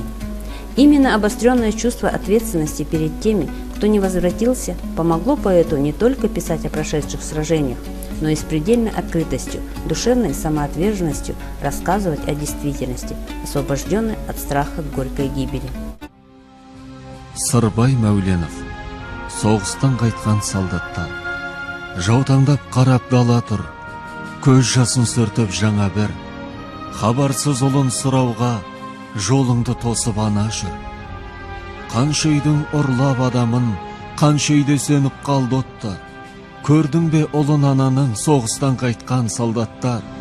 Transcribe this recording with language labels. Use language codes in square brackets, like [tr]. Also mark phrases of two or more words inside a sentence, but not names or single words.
[ru] Именно обостренное чувство ответственности перед теми, кто не возвратился, помогло поэту не только писать о прошедших сражениях, но и с предельной открытостью, душевной самоотверженностью рассказывать о действительности, освобожденной от страха горькой гибели. [kk] Сырбай Мауленов, соғыстан қайтқан солдаттар, жаутаңдап қарап дала тұр, көз жасын сүртіп жаңа бір, хабарсыз ұлын сұрауға жолыңды тосып ана жүр. Қанша үйдің ұрлап адамын, қанша үйде сөніп қалды отты, көрдің бе ұлын ананың соғыстан қайтқан солдаттар.